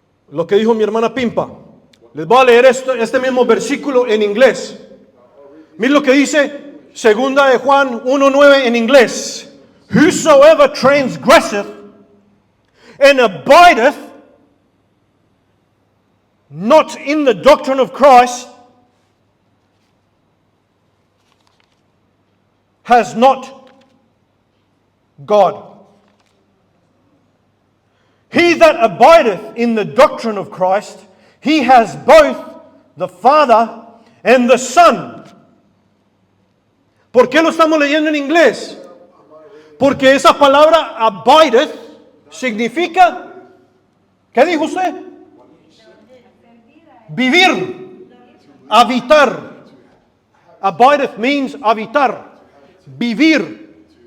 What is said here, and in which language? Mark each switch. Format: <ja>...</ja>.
<es>Lo que dijo mi hermana Pimpa, Les voy a leer este mismo versículo en inglés. Miren lo que dice segunda de Juan 1:9 en inglés.</es> <en>Whosoever transgresseth and abideth not in the doctrine of Christ has not God. He that abideth in the doctrine of Christ, he has both the Father and the Son.</en> <es>¿Por qué lo estamos leyendo en inglés? Porque esa palabra abideth significa, ¿qué dijo usted? Vivir, habitar.</es> <en>Abideth means</en> <es>habitar, vivir.</es>